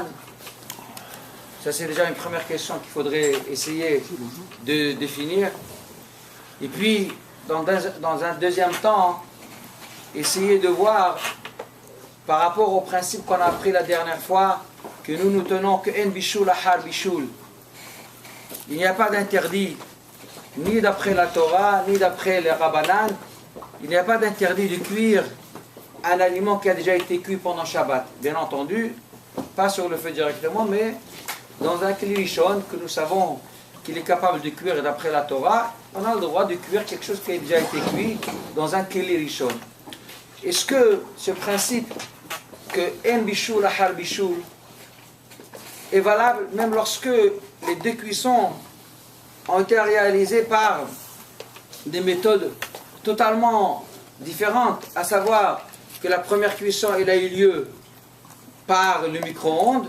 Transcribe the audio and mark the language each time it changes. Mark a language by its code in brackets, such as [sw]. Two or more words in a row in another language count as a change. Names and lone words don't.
[fr] Ça, c'est déjà une première question qu'il faudrait essayer de définir. Et puis, dans un deuxième temps, essayer de voir, par rapport au principe qu'on a appris la dernière fois, que nous tenons que [he] אין בישול אחר בישול. [fr] Il n'y a pas d'interdit, ni d'après la Torah, ni d'après les Rabbanan. Il n'y a pas d'interdit de cuire un aliment qui a déjà été cuit pendant Shabbat. Bien entendu, pas sur le feu directement, mais dans un [he] כלי ראשון [fr] que nous savons qu'il est capable de cuire d'après la Torah, on a le droit de cuire quelque chose qui a déjà été cuit dans un [he] כלי ראשון. [fr] Est-ce que ce principe que [he] אין בישול אחר בישול [fr] est valable même lorsque les deux cuissons ont été réalisées par des méthodes totalement différentes, à savoir que la première cuisson elle a eu lieu par le micro-ondes?